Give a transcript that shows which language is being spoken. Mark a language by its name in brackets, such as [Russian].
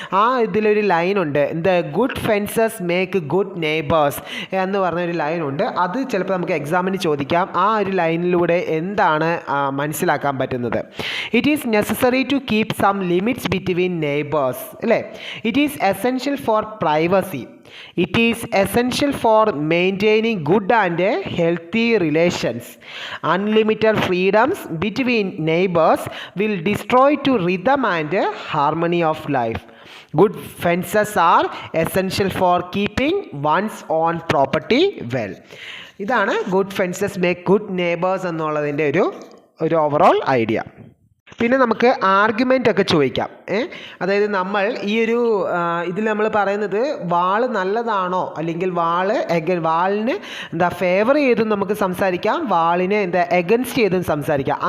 [Malayalam] ആ ഇതിലൊരു ലൈനുണ്ട്, എന്ത്, [English] good fences make good neighbours [Malayalam] എന്ന് പറഞ്ഞൊരു ലൈനുണ്ട്. അത് ചിലപ്പോൾ നമുക്ക് എക്സാമിന് ചോദിക്കാം. ആ ഒരു ലൈനിലൂടെ എന്താണ് മനസ്സിലാക്കാൻ പറ്റുന്നത്, [English] it is necessary to keep some limits between neighbours [Malayalam] അല്ലേ. [English] It is essential for privacy. It is essential for maintaining good and healthy relations. Unlimited freedoms between neighbors will destroy to rhythm and harmony of life. Good fences are essential for keeping one's own property well. [Malayalam] ഇതാണ് [English] good fences make good neighbours [Malayalam] എന്നുള്ളതിൻ്റെ ഒരു overall idea. പിന്നെ നമുക്ക് argument ഒക്കെ ചോദിക്കാം. അതായത് നമ്മൾ ഈ ഒരു ഇതിൽ നമ്മൾ പറയുന്നത് വാള് നല്ലതാണോ, അല്ലെങ്കിൽ വാളിന് എന്താ ഫേവർ ചെയ്തും നമുക്ക് സംസാരിക്കാം, വാളിനെ എന്താ എഗൻസ്റ്റ് ചെയ്തും സംസാരിക്കാം.